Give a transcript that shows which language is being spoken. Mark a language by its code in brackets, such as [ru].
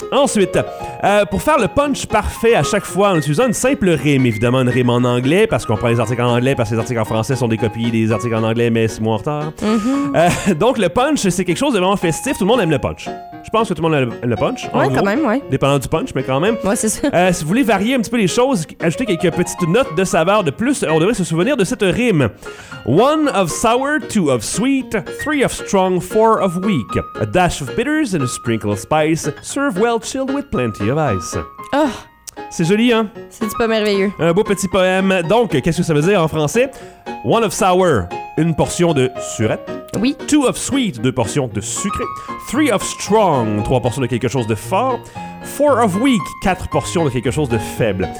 [fr] Ensuite, pour faire le punch parfait à chaque fois, en utilisant une simple rime, évidemment une rime en anglais, parce qu'on prend les articles en anglais, parce que les articles en français sont des copies des articles en anglais, mais 6 mois en retard. Donc, le punch, c'est quelque chose de vraiment festif. Tout le monde aime le punch. Je pense que tout le monde aime le punch. Oui, quand même, oui. Dépendant du punch, mais quand même. Oui, c'est ça. Si vous voulez varier un petit peu les choses, ajouter quelques petites notes de saveur de plus, on devrait se souvenir de cette rime. [en] One of sour, two of sweet, three of strong, four of weak. A dash of bitters and a sprinkle of spice serve well chilled with plenty of ice. Oh. [fr] C'est joli, hein? C'est-tu pas merveilleux? Un beau petit poème. Donc, qu'est-ce que ça veut dire en français? [en] One of sour, [fr] une portion de surette. Oui. [en] Two of sweet, [fr] deux portions de sucré. [en] Three of strong, [fr] trois portions de quelque chose de fort. [en] Four of weak, [fr] quatre portions de quelque chose de faible.